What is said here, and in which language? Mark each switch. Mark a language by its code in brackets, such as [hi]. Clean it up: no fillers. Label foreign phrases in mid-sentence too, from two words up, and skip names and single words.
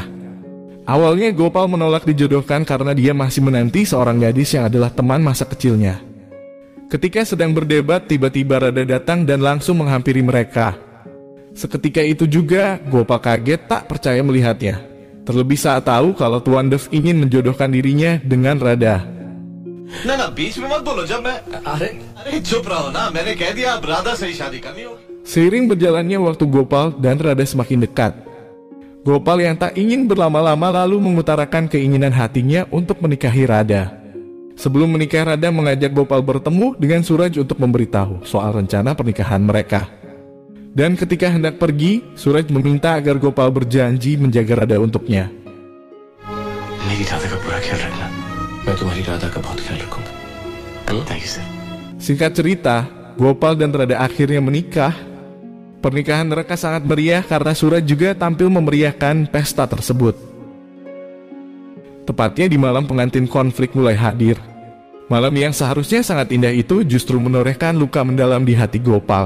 [id] Awalnya Gopal menolak dijodohkan karena dia masih menanti seorang gadis yang adalah teman masa kecilnya. Ketika sedang berdebat, tiba-tiba Radha datang dan langsung menghampiri mereka. Seketika itu juga Gopal kaget tak percaya melihatnya. Terlebih saat tahu kalau Tuan Dev ingin menjodohkan dirinya dengan Radha. [hi] ना ना बीच में मत बोलो जब मैं अरे चुप रहो ना मैंने कह दिया अब राधा से ही शादी करनी होगी. [id] Seiring berjalannya waktu, Gopal dan Radha semakin dekat. Gopal yang tak ingin berlama-lama lalu mengutarakan keinginan hatinya untuk menikahi Radha. Sebelum menikah, Radha mengajak Gopal bertemu dengan Suraj untuk memberitahu soal rencana pernikahan mereka. Dan ketika hendak pergi, Suraj meminta agar Gopal berjanji menjaga Radha untuknya. [hi] मेरी राधा का पूरा ख्याल रखना मैं तुम्हारी राधा का बहुत ख्याल रखूंगा [en] thank you sir [id] Singkat cerita, Gopal dan Radha akhirnya menikah. Pernikahan mereka sangat meriah karena Suraj juga tampil memeriahkan pesta tersebut. Tepatnya di malam pengantin konflik mulai hadir. Malam yang seharusnya sangat indah itu justru menorehkan luka mendalam di hati Gopal.